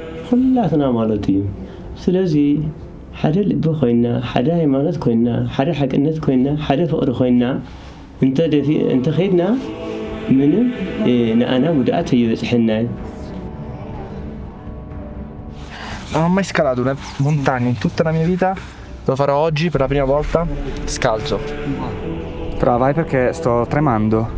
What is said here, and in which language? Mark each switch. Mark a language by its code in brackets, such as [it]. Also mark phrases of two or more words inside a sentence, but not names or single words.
[ti] ኩላትና ማለት እዩ ስለዚ ሓደ ልቢ ኮይና ሓደ ሃይማኖት ኮይና ሓደ ሓቅነት ኮይና ሓደ ፍቅሪ ኮይና እንተ ኸይድና ምንም ንኣና ጉድኣት ይበፅሐና [it] Non ho mai scalato una montagna in tutta la mia vita, lo farò oggi per la prima volta scalzo. Però vai perché sto tremando.